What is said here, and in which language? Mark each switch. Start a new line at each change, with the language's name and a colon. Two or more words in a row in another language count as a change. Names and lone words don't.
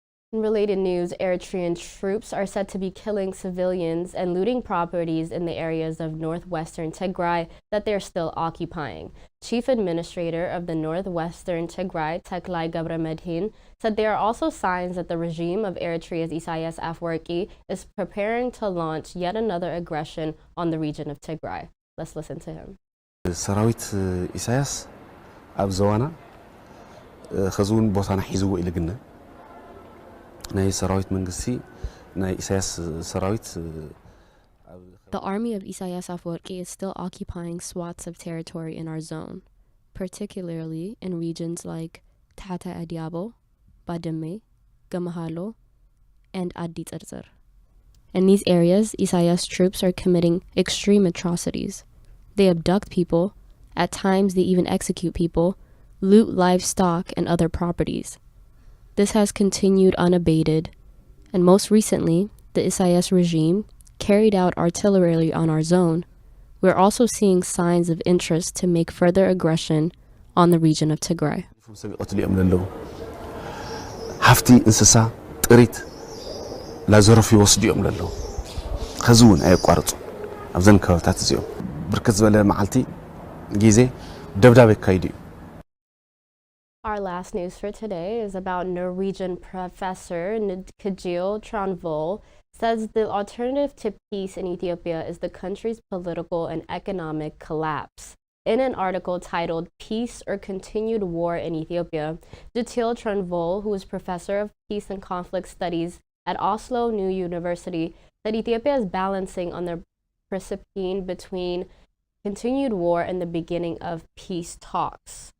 English: In related news, Eritrean troops are said to be killing civilians and looting properties in the areas of northwestern Tigray that they're still occupying. Chief Administrator of the Northwestern Tigray, Teklai Gabramedhin, said there are also signs that the regime of Eritrea's Isaias Afwerki is preparing to launch yet another aggression on the region of Tigray. Let's listen to him.
Tigrinya: ሰራዊት ኢሳያስ ኣብ ዘዋና ከዝውን ቦታና ሒዝዎ ኢልግነ ናይ ሰራዊት መንግስቲ ናይ ኢሳያስ ሰራዊት
English: The army of Isaias Afwerki is still occupying swaths of territory in our zone, particularly in regions like Tata Adiabo, Bademe, Gamahalo, and Adi Tsarzar. In these areas, Isaias troops are committing extreme atrocities. They abduct people, at times they even execute people, loot livestock and other properties. This has continued unabated, and most recently, the Isaias regime carried out artillery on our zone. We're also seeing signs of interest to make further aggression on the region of Tigray.
Tigrinya: ሃፍቲ እንስሳ ጥሪት ላዘረፉ ይወስዱ እዮም ለለው ከዝውን ኣይቋርጹ ኣብዘን ከባቢታት እዚኦም ብርክት ዝበለ መዓልቲ ጊዜ ደብዳቤ ካይዱ እዩ
English: Our last news for today is about Norwegian professor Kjell Tranvoll says the alternative to peace in Ethiopia is the country's political and economic collapse. In an article titled Peace or Continued War in Ethiopia, Kjell Tranvoll, who is professor of peace and conflict studies at Oslo New University, said Ethiopia is balancing on the precipice between continued war and the beginning of peace talks.